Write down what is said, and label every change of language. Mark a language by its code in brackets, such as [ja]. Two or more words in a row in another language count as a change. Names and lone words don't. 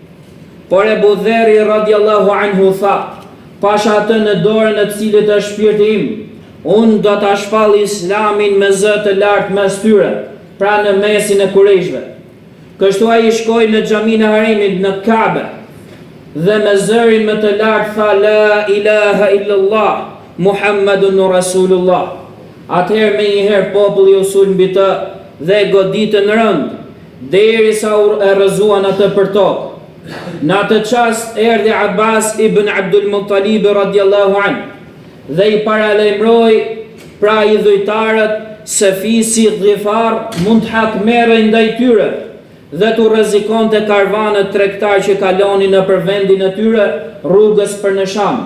[sq] Por Abu Dharri [ar] رضي الله عنه [sq] tha, pasha atë në dorën e cilit është shpirti im, unë do ta shpall Islamin me zë të lartë mes tyre, pra në mesin e Kurejshve. Kështu ai shkoi në xhaminë e Haremit në Kabe dhe me zërin më të lartë tha [ar] لا إله إلا الله محمد رسول الله. [sq] Atëherë menjëherë populli u sul mbi të dhe goditën rënd, derisa e rrëzuan atë për tokë. Në atë çast erdhi Abbas ibn Abdul Muttalib [ar] رضي الله عنه [sq] dhe i paralajmëroi pra idhujtarët se fisi Ghifar mund të hakmerrej ndaj tyre dhe të rrezikonte karvanët tregtar që kalonin nëpër vendin e tyre rrugës për në Sham.